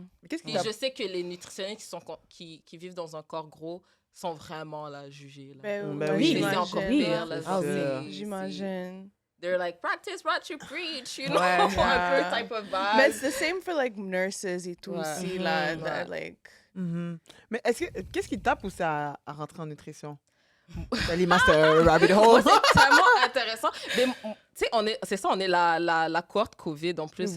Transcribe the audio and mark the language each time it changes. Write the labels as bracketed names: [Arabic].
[French] Puis je sais que les nutritionnistes qui vivent dans un corps gros sont vraiment là jugés. Là. Oui, c'est encore pire. Là, j'imagine. [English] They're like, practice what you preach, you know? [French] Un peu [English] type of vibe. [French] Mais c'est [English] the same for like nurses [French] et tout aussi, là. [English] That, like... [French] Mais qu'est-ce qui t'a poussé à rentrer en nutrition? [English] D'aller master rabbit hole. [French] C'est tellement intéressant. Mais tu sais, on est la cohorte COVID en plus.